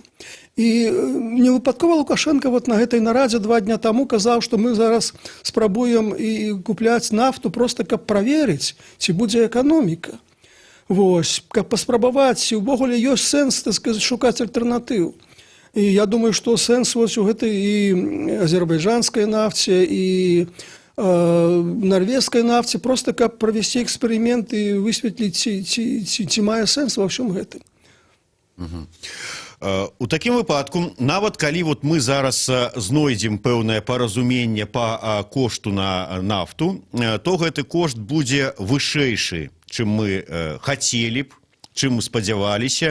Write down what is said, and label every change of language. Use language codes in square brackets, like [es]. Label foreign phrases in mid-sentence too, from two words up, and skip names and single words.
[be] І не выпадкова Лукашенко на гэтай нарадзе 2 дня таму казаў, што мы зараз спрабуем і купляць нафту проста каб праверыць, ці будзе эканоміка. Вось, каб паспрабаваць, ці ўвогуле ёсць сэнс, так сказаць, шукаць альтэрнатыў. І я думаю, што сэнс у гэтай і азербайджанскай нафце, і нарвежской нафте, [ru] просто как провести эксперимент и высветлить, [be] ці мае сэнс [ru] во всем [be] гэтым. У такім выпадку, нават калі вот мы зараз знойдзем пэўнае паразуменне па кошту на нафту, то гэты кошт будзе вышэйшы, чым мы хацелі б, чым мы спадзяваліся.